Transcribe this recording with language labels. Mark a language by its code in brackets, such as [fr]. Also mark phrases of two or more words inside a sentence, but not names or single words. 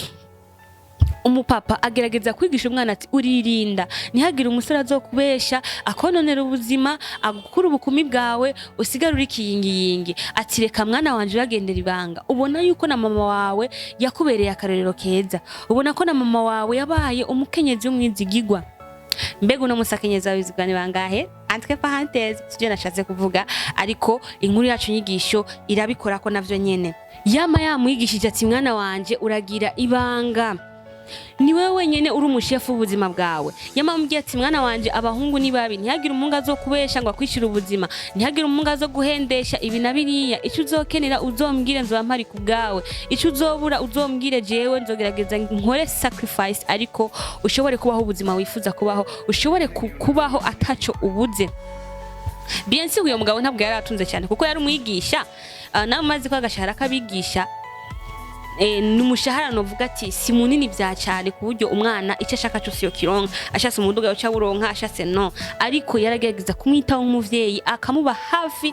[rn] Umupapa agerageza kwigisha umwana ati uririnda ntihagire umusore azokubesha akononera ubuzima, agukura ubukumi bwawe usigara uri kiyingiyingi. Ati reka mwana wanje uragendera ibanga, ubona yuko na mama wawe yakubereye akarorero keza, ubona ko na mama wawe yabaye umukenyezi w'umwizigigwa. Mbega uno musakenyezi w'izigani bangahe? [fr] Entre parenthèses [rn] sije nashatse kuvuga, ariko inkuru yacu nyigisho irabikora ko navyo nyene. Yama yamwigishije ati mwana wanje uragira ibanga, ni wewe wenyene uri umushefu w'ubuzima bwawe. Yamambye ati mwana wanje abahungu ni babi, ntihagire umunga zo kubesha ngo akwishira ubuzima, ntihagire umunga zo guhendesha ibi na biriya. Ico uzokenera uzombwire nzoba mpari ku bwawe, ico uzobura uzombwire jewe nzogerageza nkore sacrifice, ariko ushobore kubaho ubuzima wifuza kubaho, ushobore kubaho ataco ubuze. [fr] Bien sûr [rn] uyo mugabo ntabwo yari atunze cyane kuko yari umwigisha, namaze ko agashahara kabigisha n'umushahara novuga ati si munini bya cyane ku buryo umwana icyo ashaka cyose yo kironka, ashatse umuduga yo cyaburonka, ashatse no. Ariko yaragerageza kumwitaho nk'umuvyeyi akamuba hafi.